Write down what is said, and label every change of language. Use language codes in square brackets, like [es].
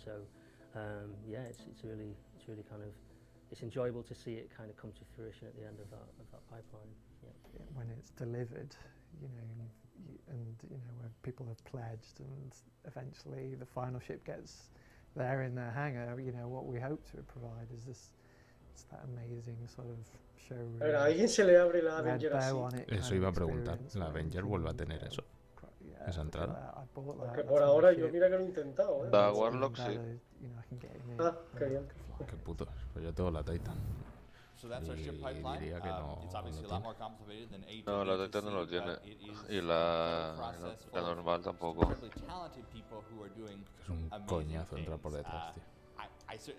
[en] So yeah, it's really kind of, it's enjoyable to see it kind of come to fruition at the end of that pipeline. Yeah. When it's delivered, you know, where people have pledged, and eventually the final ship gets there in their hangar, you know, what we hope to provide is this, it's that amazing sort of showroom. [es] A alguien se le abre la Avenger así. Eso iba a preguntar, la Avenger vuelve a tener eso. Esa entrada. Porque por ahora yo mira que lo he intentado, La Warlock sí. Ah, qué bien. Qué putos, pues yo tengo la Titan. [en] So that's our ship pipeline. [es] Diría que no, [en] It's obviously a lot more complicated than A. [es] No, la Titan no lo tiene. Y la normal tampoco. Es un coñazo entrar por detrás, tío.